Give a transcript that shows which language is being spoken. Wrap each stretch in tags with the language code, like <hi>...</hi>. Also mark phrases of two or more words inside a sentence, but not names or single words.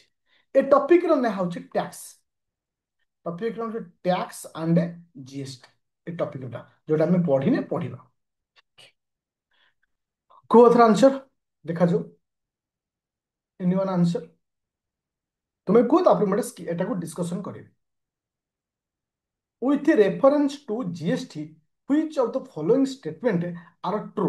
<or>ଏ ଟପିକର ନାଁ ହେଉଛି ଟ୍ୟାକ୍ସ। ଟପିକ ହେଉଛି</or> <en>tax and GST.</en> <or>ଏ ଟପିକଟା ଯୋଉଟା ଆମେ ପଢିନେ ପଢିବା। କୁହ ଏଥର ଆନ୍ସର ଦେଖାଯାଉ।</or> <en>anyone answer?</en> <or>ତୁମେ କୁହ, ତାପରେ ମୁଁ ଏଟାକୁ ଡିସ୍କସନ କରିବି।</or> <en>With reference to GST, which of the following statement are true?</en>